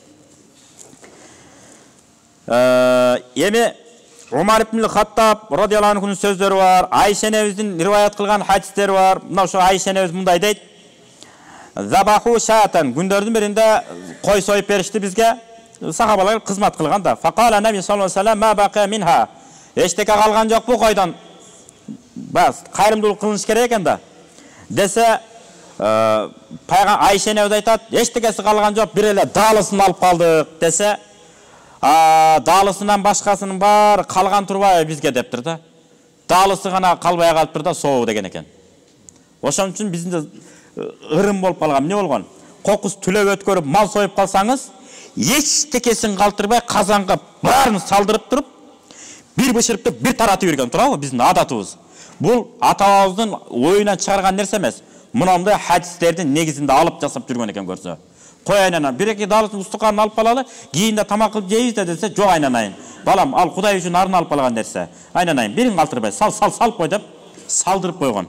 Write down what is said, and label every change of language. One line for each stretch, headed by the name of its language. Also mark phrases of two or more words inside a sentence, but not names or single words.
Kyrgyz: Эми Умар ибн Хаттаб
Arabic: رضي الله عنه
Kyrgyz: сөздөрү бар, Айша энебиздин риваят кылган хадистери бар. Мына ошо Айша энебиз мындай дейт:
Arabic: "ذبحوا شاة",
Kyrgyz: күндөрдүн биринде кой союп беришти бизге. Сахабалар кызмат кылган да.
Arabic: فقال النبي صلى الله عليه وسلم: "ما بقي منها".
Kyrgyz: Эчтеке калган жок бу койдон. Бас кайрымдуулук кылыныш керек экен да. Десе, пайгам Айша энебиз айтат, эчтекеси калган жок, бир эле даалысын алып калдык десе, даалысынан башкасынын баары калган турбайбы бизге дептир да. Даалысы гана калбай калыптыр да, сообу деген экен. Ошон үчүн бизде ырым болуп калган, эмне болгон? Кокус түлөп өткөрүп мал союп калсаңыз, эчтекесин калтырбай казанга баарын салдырып туруп, bir bışırıpты bir таратып берген турабы биздин адатыбыз. Бул атабыздын оюнан чыгарган нерсе эмес. Мынандай хадистердин негизинде алып жасап жүргөн экен көрсө. Кой айнанан бир-эки даалысын устуканын алып калалы, кийинде тамак кылып жейбиз десе, жок айнанайын. Балам, ал Кудай үчүн арын алып калган нерсе. Айнанайын, бирин калтырбай, салып кой деп салдырып койгон.